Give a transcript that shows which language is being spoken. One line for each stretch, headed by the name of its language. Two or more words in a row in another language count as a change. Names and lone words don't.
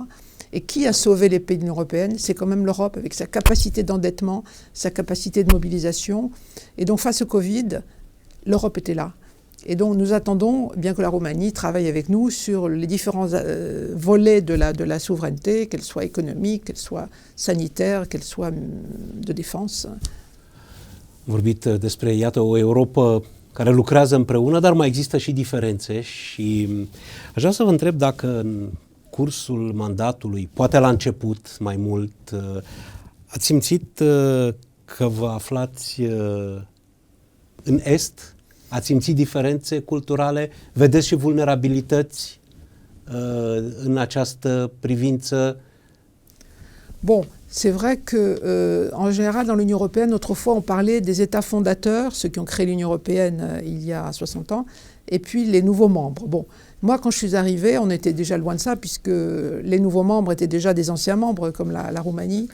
French: Et qui a sauvé les pays de l'Union européenne? C'est quand même l'Europe avec sa capacité d'endettement, sa capacité de mobilisation. Et donc face au Covid, l'Europe était là. Et donc nous attendons bien que la Roumanie travaille avec nous sur les différents volets de la souveraineté, qu'elle soit économique, qu'elle soit sanitaire, qu'elle soit de défense.
Romanian: Vorbit despre, iată, o Europă care lucrează împreună, dar mai există și diferențe și aș vrea să vă întreb dacă în cursul mandatului, poate la început mai mult, ați simțit că vă aflați în Est? Ați simțit diferențe culturale? Vedeți și vulnerabilități în această privință?
French: Bon, c'est vrai que, en général, dans l'Union européenne, autrefois, on parlait des États fondateurs, ceux qui ont créé l'Union européenne il y a 60 ans, et puis les nouveaux membres. Bon, moi, quand je suis arrivée, on était déjà loin de ça, puisque les nouveaux membres étaient déjà des anciens membres, comme la Roumanie.